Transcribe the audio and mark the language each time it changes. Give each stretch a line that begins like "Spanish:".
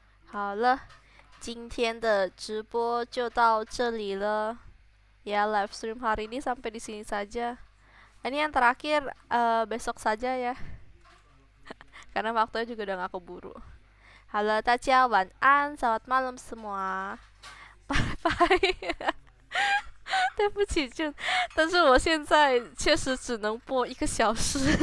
Chinese: 好了，今天的直播就到这里了。
Indonesian: Ya, live stream hari ini sampai di sini saja. Ini yang terakhir besok saja ya. Karena waktunya juga udah gak keburu. Halo,
Chinese: 大家晚安,
Indonesian: selamat malam semua.
English: Bye bye.
Chinese: 对不起，但是我现在确实只能播1个小时。